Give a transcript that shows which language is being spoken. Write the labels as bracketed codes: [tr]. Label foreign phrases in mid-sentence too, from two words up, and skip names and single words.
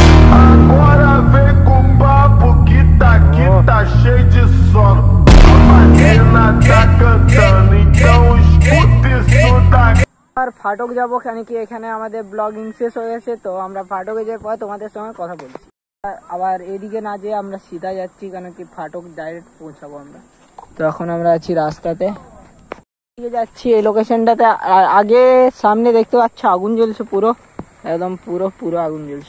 [pt] Agora vem com papo que tá cheio de sono. A Marina tá cantando, então escuta isso daqui. [bn] আর ফাটক যাবো, কেন কি এখানে আমাদের ব্লগিং শেষ হয়ে গেছে। তো আমরা ফাটকে যাওয়ার পর তোমাদের সঙ্গে কথা বলছি। আবার এদিকে না যেয়ে আমরা সিধা যাচ্ছি, কেন কি ফাটক ডাইরেক্ট পৌঁছাবো আমরা। তো এখন আমরা আছি রাস্তাতে যাচ্ছি এই লোকেশনটাতে। আগে সামনে দেখতে পাচ্ছ আগুন জ্বলছে, পুরো একদম পুরো আগুন জ্বলছে।